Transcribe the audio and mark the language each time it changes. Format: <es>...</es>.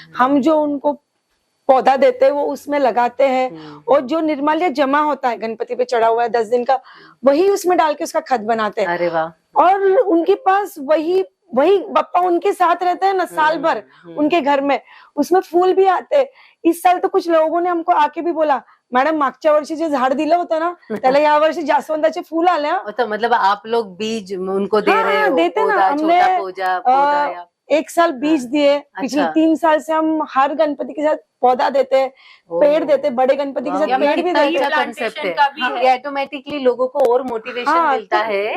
<hi>हम जो उनको पौधा देते हैं वो उसमें लगाते हैं, और जो निर्माल्य जमा होता है गणपति पे चढ़ा हुआ है 10 दिन का, वही उसमें डाल के उसका खत बनाते हैं। अरे वाह। और उनके पास वही बप्पा उनके साथ रहते हैं ना साल भर उनके घर में, उसमें फूल भी आते हैं। इस साल तो कुछ लोगों ने हमको आके भी बोला,</hi> <mr>मॅडम मागच्या वर्षी जे झाड दिलं होतं ना, त्याला या वर्षी जास्वंदाचे फूल आले।</mr> <hi>तो मतलब आप लोग बीज उनको दे रहे हो? देते ना, हमने एक साल बीज दिए, पिछले 3 साल से हम हर गणपति के साथ पौधा देते हैं, पेड़ देते, बड़े गणपति के साथ पेड़ भी देते हैं। कंसेप्ट है, ये ऑटोमेटिकली लोगों को और मोटिवेशन मिलता है</hi>